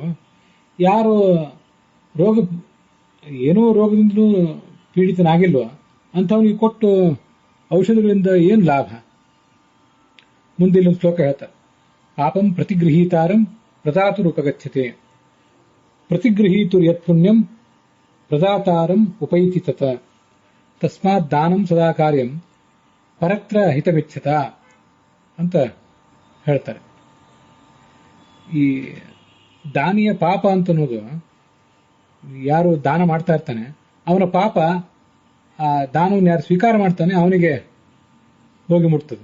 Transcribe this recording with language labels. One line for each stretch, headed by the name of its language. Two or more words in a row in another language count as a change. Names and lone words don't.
Kannada: ಯಾರು ಏನೋ ರೋಗದಿಂದಲೂ ಪೀಡಿತನಾಗಿಲ್ವೋ ಅಂಥವನಿಗೆ ಕೊಟ್ಟು ಔಷಧಗಳಿಂದ ಏನು ಲಾಭ? ಮುಂದೆ ಇಲ್ಲೊಂದು ಶ್ಲೋಕ ಹೇಳ್ತಾರೆ,
Sanskrit: ಪಾಪಂ ಪ್ರತಿಗೃಹೀತಾರಂ ಪ್ರದಾತುರುಪಗಚ್ಚತೆ, ಪ್ರತಿಗೃಹೀತುರ್ ಯತ್ ಪುಣ್ಯಂ ಪ್ರದಾತಾರಂ ಉಪೈತಿ ತತ, ತಸ್ಮಾತ್ ದಾನಂ ಸದಾ ಕಾರ್ಯಂ ಪರತ್ರ ಹಿತಮಿಚ್ಛತ
Kannada: ಅಂತ ಹೇಳ್ತಾರೆ. ಈ ದಾನಿಯ ಪಾಪ ಅಂತ ಅನ್ನೋದು, ಯಾರು ದಾನ ಮಾಡ್ತಾ ಇರ್ತಾನೆ ಅವನ ಪಾಪ ಆ ದಾನವನ್ನು ಯಾರು ಸ್ವೀಕಾರ ಮಾಡ್ತಾನೆ ಅವನಿಗೆ ಹೋಗಿ ಮುಟ್ತದೆ.